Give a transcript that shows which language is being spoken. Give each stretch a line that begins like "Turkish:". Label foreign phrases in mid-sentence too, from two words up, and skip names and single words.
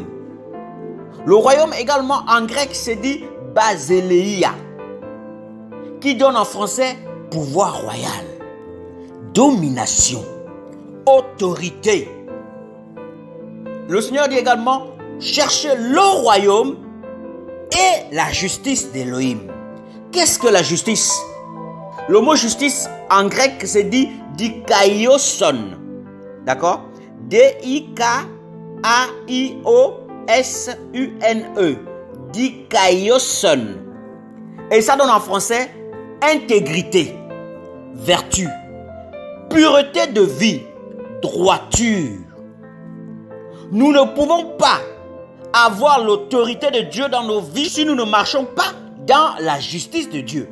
French: Le royaume également en grec se dit basileia, qui donne en français pouvoir royal, domination, autorité. Le Seigneur dit également cherchez le royaume et la justice d'Élohim. Qu'est-ce que la justice? Le mot justice en grec se dit dikaioson. D'accord? D-I-K-A-I-O-S-U-N-E. Dikaioson. Et ça donne en français intégrité, vertu, pureté de vie, droiture. Nous ne pouvons pas avoir l'autorité de Dieu dans nos vies si nous ne marchons pas dans la justice de Dieu.